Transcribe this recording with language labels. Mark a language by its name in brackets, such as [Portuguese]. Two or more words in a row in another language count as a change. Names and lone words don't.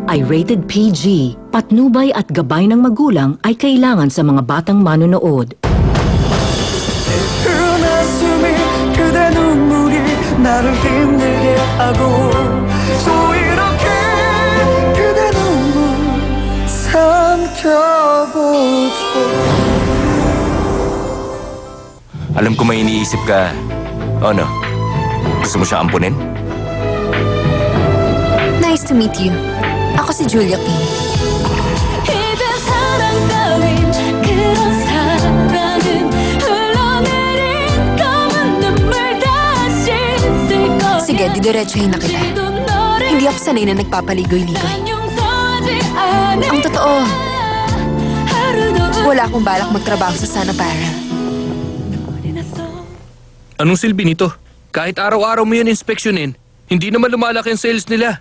[Filipino] ay rated PG. Patnubay at gabay ng magulang ay kailangan sa mga batang manonood. [Korean] 그대 눈물이 나를 힘들게 하고 또 이렇게 그대 눈물 삼켜보죠. [Filipino] Alam ko may iniisip ka. Ano? Gusto mo siya ampunin? [English] Nice to meet you. [Filipino] Ako si Julia King. [Korean] 이제 사랑 따윈 그런 사랑은 흘러내린 검은 눈물 다시 쓸 거야. [Filipino] Sige, didiretsuhin na kita. Hindi ako sanay na nagpapaligoy-ligoy. Ang totoo, wala akong balak magtrabaho sa Sana Para. Anong silbi nito? Kahit araw-araw mo yan inspeksyonin, hindi naman lumalaki ang sales nila.